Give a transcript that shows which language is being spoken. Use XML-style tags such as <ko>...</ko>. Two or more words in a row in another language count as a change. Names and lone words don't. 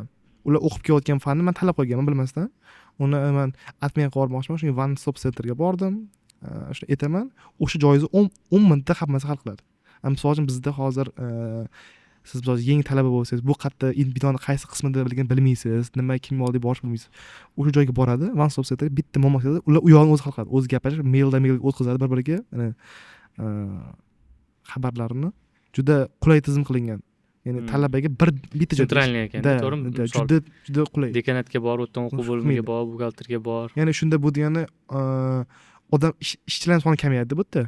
<uz>Ular o'qib kelayotgan fanni men tanlab qo'yganman bilmasdan. Uni men admin qilmoqchiman, shunga</uz> <en>one stop centerga</en> <uz>bordim. Shuni aytaman, o'sha joyingizni 10 minutda hammasi hal qiladi. Misol uchun bizda hozir siz yangi talaba bo'lsangiz, bu qayerda binoni qaysi qismida bilmaysiz, nima kim oldi borish bilmaysiz. O'sha joyga boradi,</uz> <en>one stop center</en> <uz>bitta muammo keladi, ular u yo'lni o'zi hal qiladi. O'zi gapirib, maildan o'tkazadi bir-biriga. Xabarlarini juda qulay tizim qilingan. Ya'ni talabaga bitta joyda centralniy ekan, to'g'rimi? Juda qulay. Dekanatga bor, o'tdan o'quv bo'limiga bor, buxgalterga bor. Ya'ni shunda bu degani odam ishchilar soni kamayadi bu yerda.</uz>